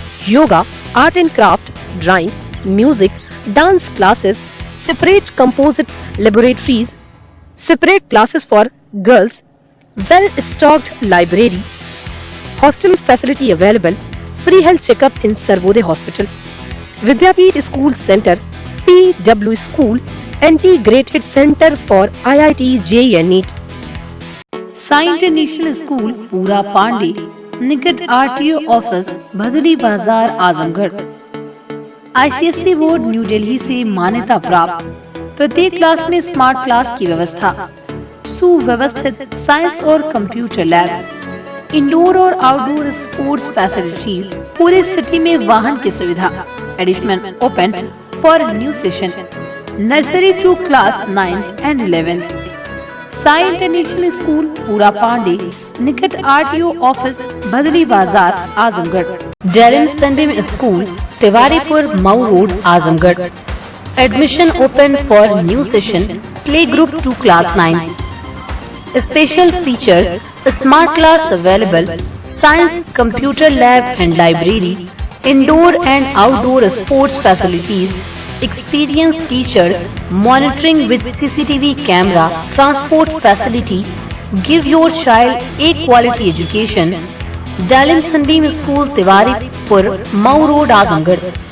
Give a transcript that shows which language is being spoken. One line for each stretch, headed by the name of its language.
English: Yoga, art and craft, drawing, music, dance classes, separate composite laboratories, separate classes for girls, well-stocked library, hostel facility available, free health checkup in Sarvodaya Hospital, Vidyapeeth School Center, PW School, Integrated Center for IIT JEE and NEET.
Hindi: Sai International School, Pura Pandey, निकट RTO office भदली बाजार Azamgarh. ICSE board new Delhi से मान्यता प्राप्त, प्रत्येक class में smart class की व्यवस्था, सुव्यवस्थित साइंस और कंप्यूटर लैब, इंडोर और आउटडोर स्पोर्ट्स फैसिलिटीज, पूरे सिटी में वाहन की सुविधा।
English: Admission open for new session nursery to class 9 and 11।
Hindi: Sai international school पूरा पांडे निकट RTO ऑफिस भदली बाजार Azamgarh. Darren Sunday school Tiwaripur Mau road Azamgarh.
English: Admission open for new session play group to class 9। Special features smart class available, science computer lab and library, indoor and outdoor sports facilities, experienced teachers, monitoring with CCTV camera, transport facility. Give your child a quality education. Dalim Sunbeam School, Tiwaripur, Mau Road, Azamgarh.